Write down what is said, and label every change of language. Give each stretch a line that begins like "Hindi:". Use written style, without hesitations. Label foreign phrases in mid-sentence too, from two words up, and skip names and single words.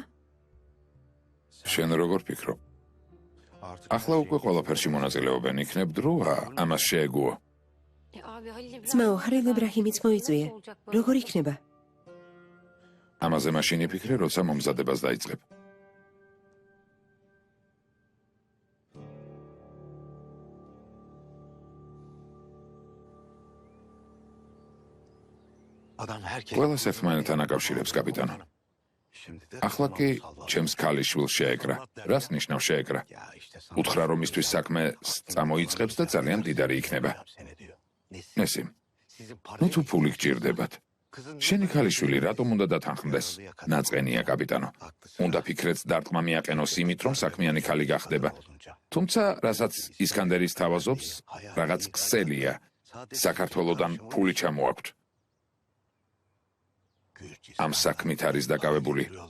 Georgian: შენ როგორ ფიქრობ? Artık ახლა უკვე ყველაფერში მონაწილეობენ, იქნებ დროა ამას შეეგუო. ძმაო, ჰალილ იბრაჰიმიც მოიწვია. როგორ იქნება? ამაზე მაშინ იფიქრე, როცა მომზადებას დაიწყებ.
Turkish: adam herkes.
Georgian: ყველას ერთმანეთთან აკავშირებს, კაპიტანო.
Turkish: Şimdi de
Georgian: ახლა კი ჩემს ქალიშვილს შეეკრა. რას ნიშნავს შეეკრა?
Turkish: Ya işte sana.
Georgian: უთხრა რომ მისთვის საქმე წამოიწყებს და ძალიან მდიდარი იქნება.
Turkish: Seni diyor.
Georgian: ნესიმ, Sizin ნუ parayı. თუ ფული გჭირდებათ. შენი ქალიშვილი რატომ უნდა დათანხმდეს? ნაწყენია, კაპიტანო. უნდა ფიქრეც დარტყმა მიაყენოს იმით, რომ საქმიანი ქალი გახდება. თუმცა, რასაც ისკანდერის თავაზობს, რაღაც ქსელია. საქართველოდან ფული ჩამოაქვთ. ამ საქმით არის დაკავებული.